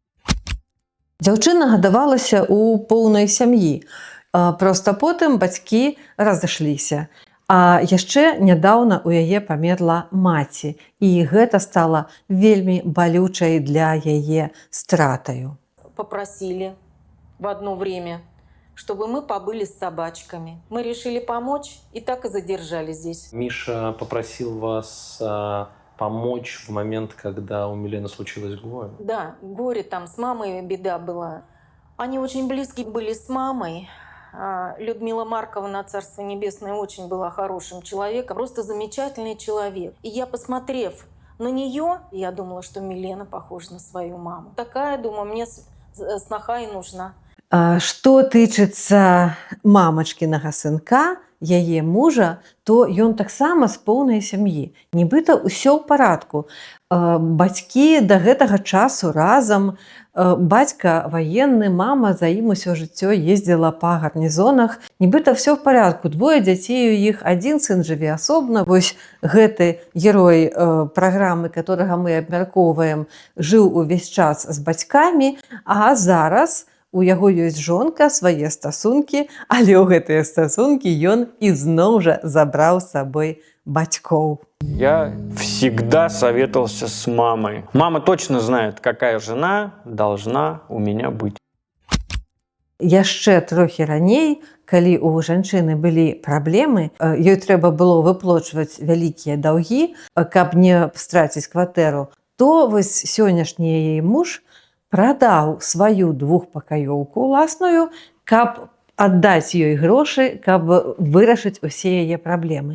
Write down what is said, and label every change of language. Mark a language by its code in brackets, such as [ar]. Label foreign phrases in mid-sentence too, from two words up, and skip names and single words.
[be] Дзяўчына гадавалася ў поўнай сям'і, проста потым бацькі разышліся. А яшчэ нядаўна у яе памерла маці, і гэта стала вельмі балючай для яе стратаю. [ru] Попросили в одно время, чтобы мы побыли с собачками. Мы решили помочь и так и задержались здесь. Миша попросил вас помочь в момент, когда у Милены случилось горе? Да, горе там, с мамой беда была. Они очень близки были с мамой. Людмила Марковна, Царство Небесное, очень была хорошим человеком, просто замечательный человек. И я, посмотрев на нее, я думала, что Милена похожа на свою маму. Такая, думаю, мне сноха и нужна. [be] Што тычыцца мамачкінага сынка, яе мужа, то ён таксама з поўнай сям'і. Нібыта ўсё ў парадку. Бацькі да гэтага часу разам, бацька ваенны, мама за ім усё жыццё ездзіла па гарнізонах. Нібыта ўсё ў парадку. 2 дзяцей у іх, 1 сын жыве асобна. Вось гэты герой праграмы, которага мы абмяркоўваем, жыў увесь час з бацькамі, а зараз у яго ёсць жонка, свае стасункі, але ў гэтыя стасункі ён ізноў жа забраў з сабой бацькоў. [ru] Я всегда советовался с мамой. Мама точно знает, какая жена должна у меня быть. [be] яшчэ трохі раней, калі у жанчыны былі праблемы, ёй трэба было выплочваць вялікія даўгі, каб не страціць кватэру, то вось сённяшні яе муж прадаў сваю двухпакаёўку ўласную, каб аддаць ёй грошы, каб вырашыць усе яе праблемы.